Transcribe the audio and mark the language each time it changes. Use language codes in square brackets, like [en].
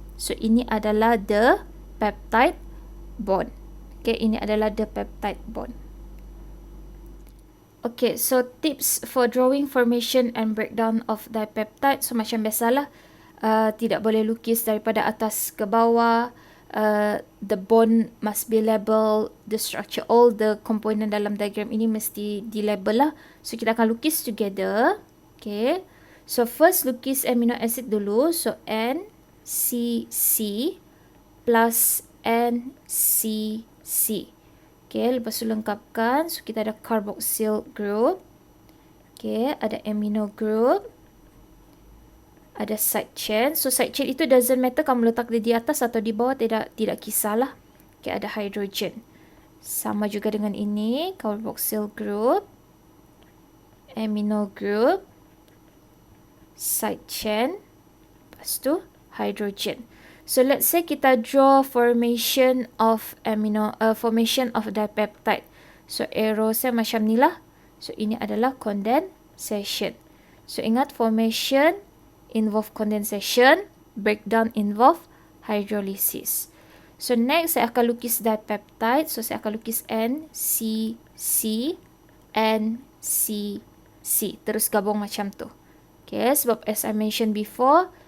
[ms] So ini adalah the peptide bond. Okay, ini adalah the peptide bond. [en] Okay, so tips for drawing formation and breakdown of dipeptide. [ms] So macam biasalah, tidak boleh lukis daripada atas ke bawah. [en] The bond must be labeled, the structure, all the component [ms] dalam diagram ini mesti di-label lah. So kita akan lukis together. Okay, so first lukis amino acid dulu. So NCC plus NCC. Okay, lepas tu lengkapkan. So kita ada carboxyl group. Okay, ada amino group, ada side chain. So side chain itu [en] doesn't matter [ms] kamu letak dia di atas atau di bawah, tidak kisahlah. Okay, ada hydrogen. Sama juga dengan ini, carboxyl group, amino group, side chain, lepas tu hydrogen. [en] So let's say kita draw formation of formation of dipeptide. [ms] So arrow saya macam ni lah. So ini adalah condensation. [en] So ingat, formation involve condensation, breakdown involve hydrolysis. [ms] So next saya akan lukis dipeptide. So saya akan lukis NCC, NCC. Terus gabung macam tu. Okay, sebab [en] as I mentioned before,